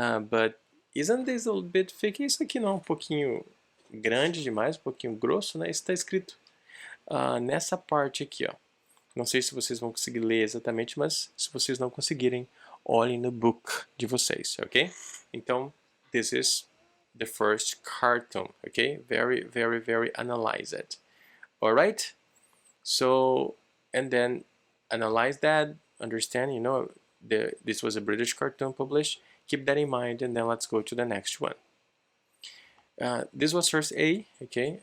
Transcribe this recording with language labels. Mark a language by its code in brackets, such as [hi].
[en] But isn't this a little bit thick? [pt] Isso aqui não é um pouquinho grande demais, um pouquinho grosso, né? Isso está escrito nessa parte aqui, ó. Não sei se vocês vão conseguir ler exatamente, mas se vocês não conseguirem, olhem no book de vocês, ok? [en] Então, this is the first cartoon, okay? Very, very, very analyzed. All right? So, and then analyze that, understand, this was a British cartoon published. Keep that in mind, and then let's go to the next one. This was source A, okay?